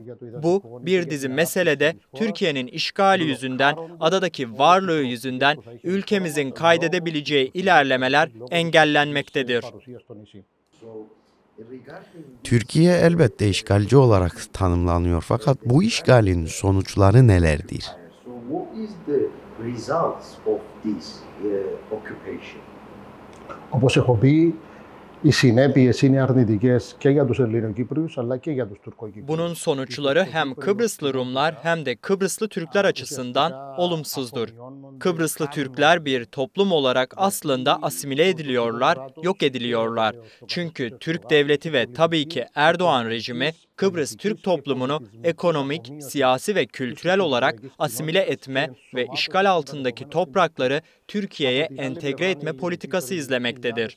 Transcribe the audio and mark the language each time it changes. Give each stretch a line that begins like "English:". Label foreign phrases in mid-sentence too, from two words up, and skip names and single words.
Turkish: Bu bir dizi meselede Türkiye'nin işgali yüzünden, adadaki varlığı yüzünden ülkemizin kaydedebileceği ilerlemeler engellenmektedir. Türkiye elbette işgalci olarak tanımlanıyor fakat bu işgalin sonuçları nelerdir?
Greek: Όπως έχω πει, οι συνέπειες είναι αρνητικές και για τους Ελληνοκύπριους αλλά και για τους Τουρκοκύπριους.
Turkish: Bunun sonuçları hem Kıbrıslı Rumlar hem de Kıbrıslı Türkler açısından olumsuzdur. Kıbrıslı Türkler bir toplum olarak aslında asimile ediliyorlar, yok ediliyorlar. Çünkü Türk devleti ve tabii ki Erdoğan rejimi Kıbrıs Türk toplumunu ekonomik, siyasi ve kültürel olarak asimile etme ve işgal altındaki toprakları Türkiye'ye entegre etme politikası izlemektedir.